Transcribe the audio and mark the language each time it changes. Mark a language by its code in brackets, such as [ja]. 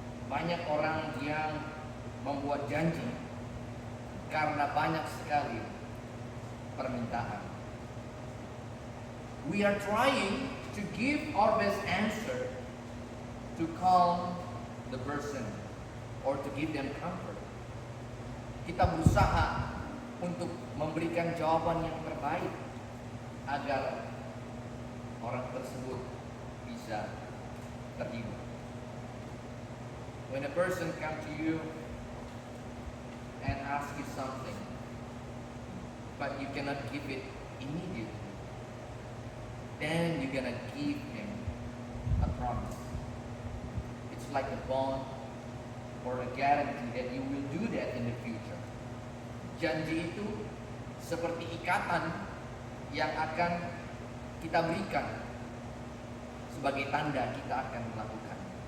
[id] Banyak orang yang membuat janji karena banyak sekali permintaan. [en] We are trying to give our best answer to calm the person or to give them comfort. [id] Kita berusaha untuk memberikan jawaban yang terbaik agar orang tersebut bisa terhibur. [en] When a person comes to you and asks you something, but you cannot give it immediately, then you're gonna give him a promise. It's like a bond or a guarantee that you will do that in the future. [id] Janji itu seperti ikatan yang akan kita berikan sebagai tanda kita akan melakukan.